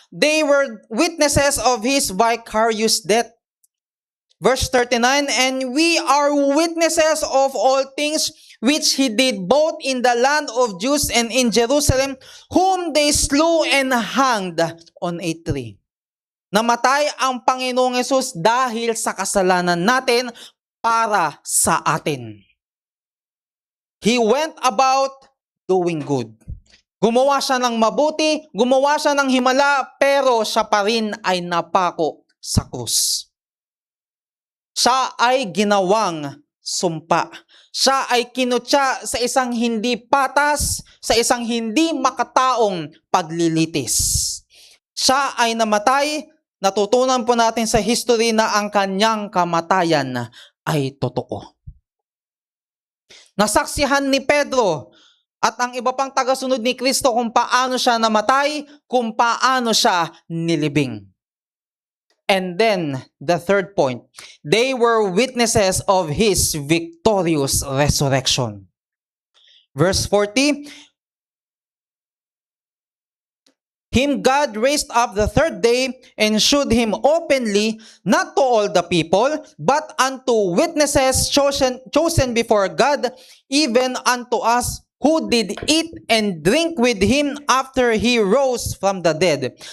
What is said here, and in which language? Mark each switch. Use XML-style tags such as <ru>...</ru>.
<en>They were witnesses of His vicarious death. Verse 39, and we are witnesses of all things which He did both in the land of Jews and in Jerusalem, whom they slew and hanged on a tree.</en> <tl>Namatay ang Panginoong Hesus dahil sa kasalanan natin para sa atin.</tl> <en>He went about doing good.</en> <tl>Gumawa siya ng mabuti, gumawa siya ng himala, pero siya pa rin ay napako sa krus. Siya ay ginawang sumpa. Siya ay kinutya sa isang hindi patas, sa isang hindi makataong paglilitis. Siya ay namatay, natutunan po natin sa history na ang kanyang kamatayan ay totoo. Nasaksihan ni Pedro at ang iba pang tagasunod ni Kristo kung paano siya namatay, kung paano siya nilibing.</tl> <en>And then, the third point, they were witnesses of His victorious resurrection. Verse 40, Him God raised up the third day and shewed Him openly, not to all the people, but unto witnesses chosen before God, even unto us who did eat and drink with Him after He rose from the dead.</en>